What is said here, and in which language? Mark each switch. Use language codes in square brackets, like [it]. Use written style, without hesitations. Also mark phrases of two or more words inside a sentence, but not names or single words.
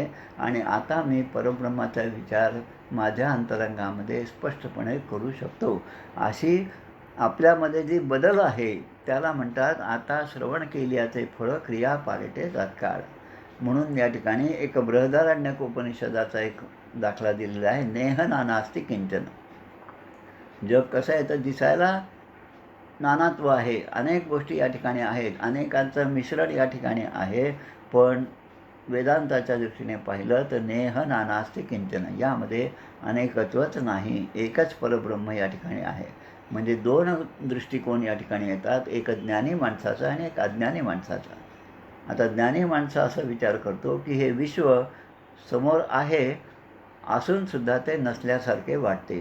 [mr] आणि आता मी परब्रह्माचा विचार माझ्या अंतरंगामध्ये स्पष्टपणे करू शकतो. अशी आपल्यामध्ये जी बदल आहे त्याला म्हणतात आता श्रवण केल्याचे फळ क्रिया पालटे तत्काळ. म्हणून या ठिकाणी एक बृहदारण्यक उपनिषदाचा एक दाखला दिलेला आहे. [sa] नेह नानास्ति किंचन. [mr] जग कसं आहे तर दिसायला नानात्व आहे, अनेक गोष्टी या ठिकाणी आहेत, अनेकांचं मिश्रण या ठिकाणी आहे. पण वेदांताच्या दृष्टीने पाहिलं तर [sa] नेह नानास्ति किंचन, [mr] यामध्ये अनेकत्वच नाही, एकच परब्रह्म या ठिकाणी आहे. म्हणजे 2 दृष्टिकोन या ठिकाणी येतात, एक ज्ञानी माणसाचा आणि एक अज्ञानी माणसाचा. आता ज्ञानी माणसं असा विचार करतो की हे विश्व समोर आहे असूनसुद्धा ते नसल्यासारखे वाटते.